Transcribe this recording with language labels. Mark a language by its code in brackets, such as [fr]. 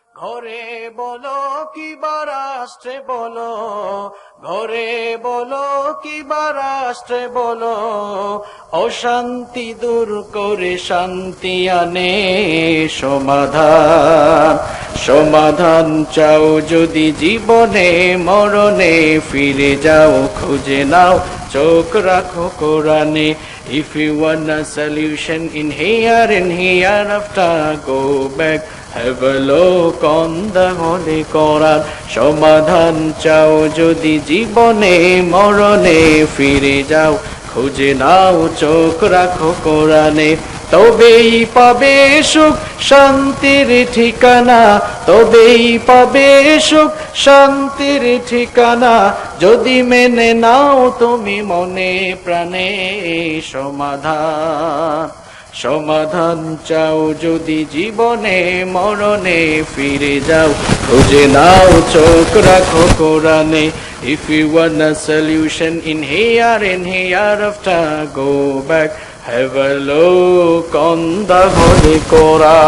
[bn] ঘরে বলো কিবা রাষ্ট্রে বলো, ঘরে বলো কিবা রাষ্ট্রে বলো, অশান্তি দূর করে শান্তি আনে সমাধান। সমাধান চাও যদি জীবনে মরণে, ফিরে যাও খুঁজে নাও চোখ রাখো কোরআনে। [en] If you want a solution in here and hereafter, go back, have a look on the Holy Quran. [bn] সমাধান চাও যদি জীবনে মরণে, ফিরে যাও খুঁজে নাও চোখ রাখো কোরআনে। তবেই পাবে সুখ শান্তির ঠিকানা, তবেই পাবে সুখ শান্তির ঠিকানা, যদি মেনে নাও তুমি মনে প্রাণে সমাধান। সমাধান চাও যদি জীবনে মরণে, ফিরে যাও খুঁজে নাও চোখ রাখো কোরআনে। [en] If you want a solution in here and hereafter, go back, have a look on the Holy Quran.